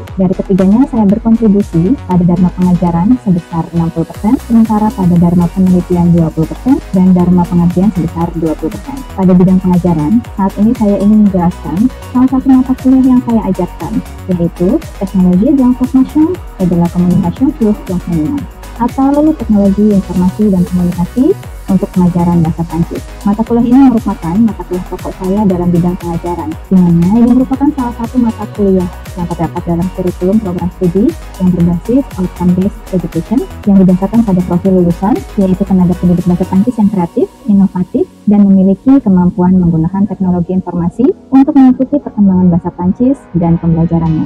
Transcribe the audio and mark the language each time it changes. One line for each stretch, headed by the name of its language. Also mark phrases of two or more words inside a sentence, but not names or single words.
Indonesian: Dari ketiganya, saya berkontribusi pada Dharma Pengajaran sebesar 60%, sementara pada Dharma Penelitian 20%, dan Dharma Pengabdian sebesar 20%. Pada bidang pengajaran, saat ini saya ingin menjelaskan salah satu mata kuliah yang saya ajarkan, yaitu Teknologi
French: de l'Information et de la Communication pour l'Enseignement,
Indonesian: atau Teknologi Informasi dan Komunikasi untuk pengajaran bahasa Prancis. Mata kuliah ini merupakan mata kuliah pokok saya dalam bidang pengajaran, di mana ini merupakan salah satu mata kuliah yang terdapat dalam kurikulum program studi yang berbasis
English: outcome-based education
Indonesian: yang didasarkan pada profil lulusan, yaitu tenaga pendidik bahasa Prancis yang kreatif, inovatif, dan memiliki kemampuan menggunakan teknologi informasi untuk mengikuti perkembangan bahasa Prancis dan pembelajarannya.